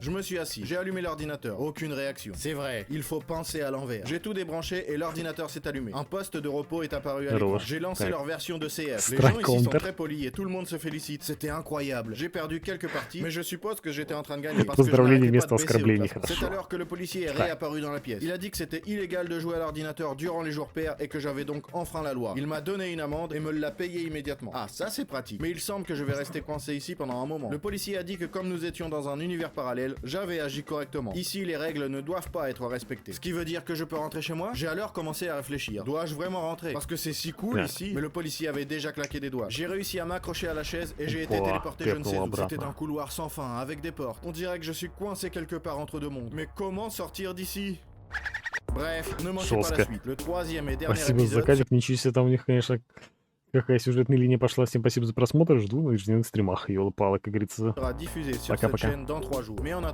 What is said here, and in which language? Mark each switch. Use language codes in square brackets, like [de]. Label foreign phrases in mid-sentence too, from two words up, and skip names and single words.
[fr] Je me suis assis. J'ai allumé l'ordinateur. Aucune réaction. C'est vrai. Il faut penser à l'envers. J'ai tout débranché et l'ordinateur s'est allumé. Un poste de repos est apparu à l'écran. [ru] Хорош. [fr] J'ai lancé [ru] Так. [fr] leur version de CF. Les [ru] Strike [fr] gens ici sont [ru] Counter. [fr] très polis et tout le monde se félicite. C'était incroyable. J'ai perdu quelques parties, mais je suppose que j'étais en train de gagner parce que je [ru] Поздравления [fr] n'arrêtais [ru] вместо [fr] pas de baisser au [ru] оскорблений, [fr] classement. C'est [ru] хорошо. [fr] alors que le policier est réapparu dans la pièce. Il a dit que c'était illégal de jouer à l'ordinateur durant les jours pairs et que j'avais donc enfreint la loi. Il m'a donné une amende et me l'a payée immédiatement. Ah, ça c'est pratique. Mais il semble que je vais rester coincé ici pendant un moment. Le policier a dit que comme nous étions dans un univers parallèle, j'avais agi correctement. Ici, les règles ne doivent pas être respectées. Ce qui veut dire que je peux rentrer chez moi? J'ai alors commencé à réfléchir. Dois-je vraiment rentrer? Parce que c'est si cool Ouais. ici. Mais le policier avait déjà claqué des doigts. J'ai réussi à m'accrocher à la chaise et j'ai été Pouah, téléporté t'es je ne sais où. [ru] обратно. [fr] C'était un couloir sans fin, avec des portes. On dirait que je suis coincé quelque part entre deux mondes. Mais comment sortir d'ici? Bref, ne manquez pas la [ru] Жестко. [fr] suite. Le troisième et dernier [ru] Спасибо за [fr] épisode [ru] заказик, ничего себе, там у них, конечно, какая сюжетная линия пошла. Всем спасибо за просмотр, жду на ежедневных стримах. Ёлы-палы, как говорится. [fr] sera diffusé sur [ru] Пока-пока. [fr] cette chaîne dans 3 jours. Mais en attendant,